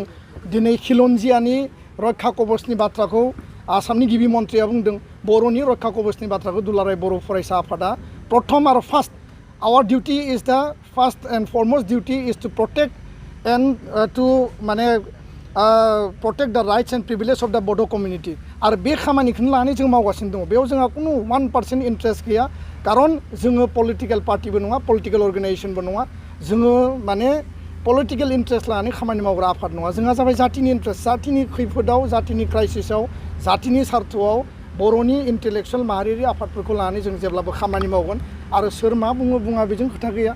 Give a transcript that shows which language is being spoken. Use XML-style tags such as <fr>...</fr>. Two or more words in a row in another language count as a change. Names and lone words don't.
<brx>दिनै खिलन्जियानि रैखा कबचनि बाथ्राखौ आसामनि गिबि मन्थ्रिया बुंदों। बर'नि रैखा कबचनि बाथ्राखौ दुलाराय बर' फरायसा आफादा प्रथम आरो</brx> <en>first our duty is the first and foremost duty is to protect and to</en> <brx>माने</brx> <en>protect the rights and privileges of the Bodo community</en> <brx>आरो बे खामानिखौनो लानानै जों मावगासिनो दङ। बेयाव जोंहा कुनु 1% इन्ट्रेस्ट गैया खारन जोङो पलिटिकेल पार्टिबो नङा पलिटिकेल अर्गेनाइजेसनबो नङा जोङो माने</brx> <en>political interest</en> <brx>लानानै खामानि मावग्रा आफाद नङा। जोंहा जाबाय जातिनि इन्ट्रेस्ट, जातिनि खैफोदाव जातिनि क्राइसिसआव जातिनि सार्थआव बर'नि इन्टेलेक्सुवेल माहारियारि आफादफोरखौ लानानै जों जेब्लाबो खामानि मावगोन आरो सोर मा बुङो बुङा बेजों खोथा गैया।</brx>